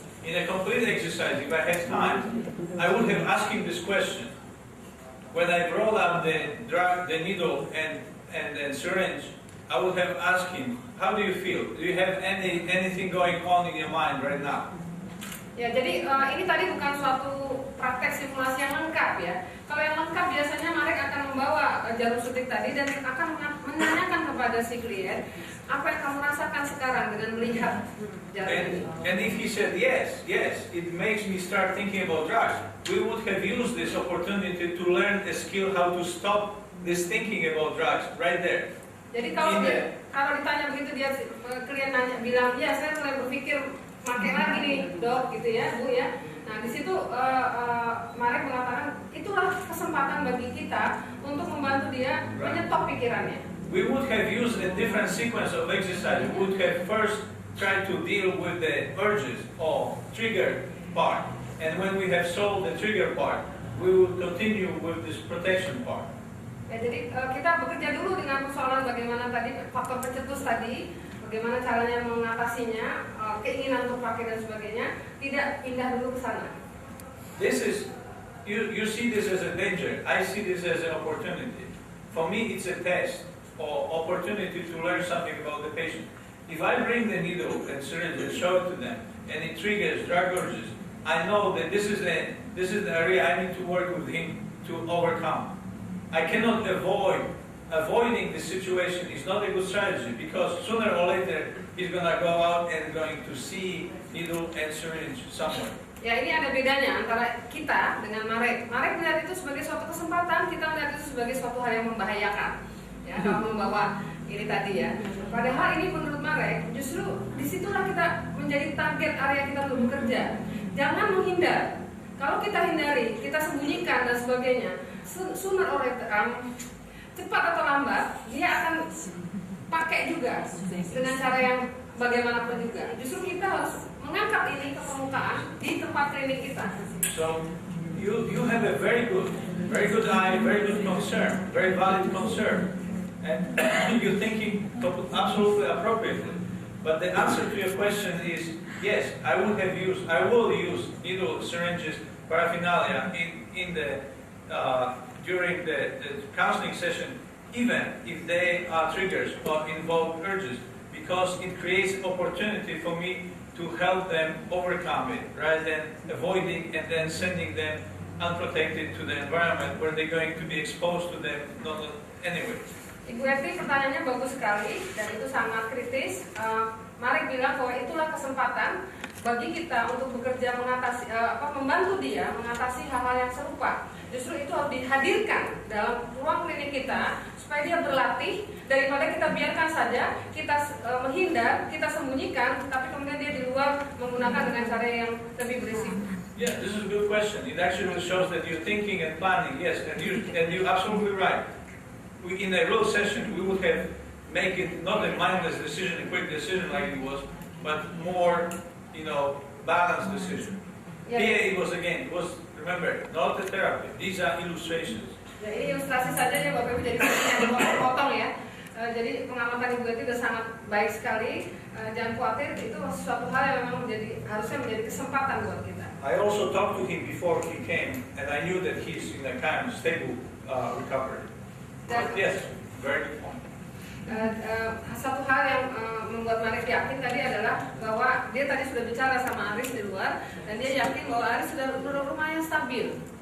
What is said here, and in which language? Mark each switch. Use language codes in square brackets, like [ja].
[en] In a complete exercise, if I had time, I would have asked him this question. When I brought up the needle and syringe, I would have asked him, how do you feel? Do you have anything going on in your mind right now? [id] Ya, jadi ini tadi bukan suatu praktek simulasi yang lengkap ya. Kalau yang lengkap biasanya Marek akan membawa jarum suntik tadi dan akan menanyakan kepada si klien, apa yang kamu rasakan sekarang dengan melihat jarum ini? [en] And if he said yes, it makes me start thinking about drugs. We would have used this opportunity to learn a skill how to stop this thinking about drugs right there. [id] Jadi kalau ditanya begitu dia klien bilang, ya saya mulai berpikir pakai lagi nih dok gitu ya bu ya. Nah di situ Marek mengatakan itulah kesempatan bagi kita untuk membantu dia menyetop pikirannya. [en] We would have used a different sequence of exercise. We would have first tried to deal with the urges or trigger part, and when we have solved the trigger part, we will continue with this protection part. [id] Ya, jadi kita bekerja dulu dengan persoalan bagaimana tadi faktor pencetus tadi, bagaimana caranya mengatasinya, keinginan untuk pakai dan sebagainya, tidak pindah dulu ke sana. [en] This is, you see this as a danger. I see this as an opportunity. For me, it's a test or opportunity to learn something about the patient. If I bring the needle and syringe and show it to them, and it triggers drug urges, I know that this is the area I need to work with him to overcome. I cannot avoiding the situation is not a good strategy because sooner or later he's gonna go out and going to see needle and syringe somewhere. [id] Ya ini ada bedanya antara kita dengan Marek. Marek melihat itu sebagai suatu kesempatan, kita melihat itu sebagai suatu hal yang membahayakan. Ya, kalau membawa ini tadi ya. Padahal ini menurut Marek justru disitulah kita menjadi target area kita untuk bekerja. Jangan menghindar. Kalau kita hindari, kita sembunyikan dan sebagainya, [en] sooner or later, [id] cepat atau lambat, dia akan pakai juga dengan cara yang bagaimanapun juga. Justru kita harus mengangkat ini ke permukaan di tempat klinik kita. [en] So you have a very good eye, very good concern, very valid concern, and you're thinking absolutely appropriately. But the answer to your question is yes. I will use needle, syringes, paraphernalia in the during the counseling session, even if they are triggers or involve urges, because it creates opportunity for me to help them overcome it, rather than avoiding and then sending them unprotected to the environment where they're going to be exposed to them anyway. [id] Ibu Eti pertanyaannya bagus sekali dan itu sangat kritis. Marek bilang bahwa itulah kesempatan bagi kita untuk bekerja membantu dia mengatasi hal-hal yang serupa. Justru itu harus dihadirkan dalam ruang klinik kita supaya dia berlatih daripada kita biarkan saja, kita menghindar, kita sembunyikan, tapi kemudian dia di luar menggunakan dengan cara yang lebih berisiko. [en] Yeah, this is a good question. It actually shows that you're thinking and planning. Yes, and you're absolutely right. In a real session, we would have make it not a mindless decision, a quick decision like it was, but more, balanced decision. Yeah. Here it was remember, not a therapy. These are illustrations. [id] Ya, ini ilustrasi saja ya Bapak Ibu, jadi potong ya. Jadi pengamatan Ibu Eti sudah sangat baik sekali. Jangan khawatir, itu suatu hal yang memang harusnya menjadi kesempatan buat kita. [en] I also talked to him before he came, and I knew that he's in a kind of stable recovery. But yes, very good point. [id] Satu hal yang membuat Marek yakin tadi adalah bahwa dia tadi sudah bicara sama Aris di luar dan dia yakin bahwa Aris sudah lumayan stabil.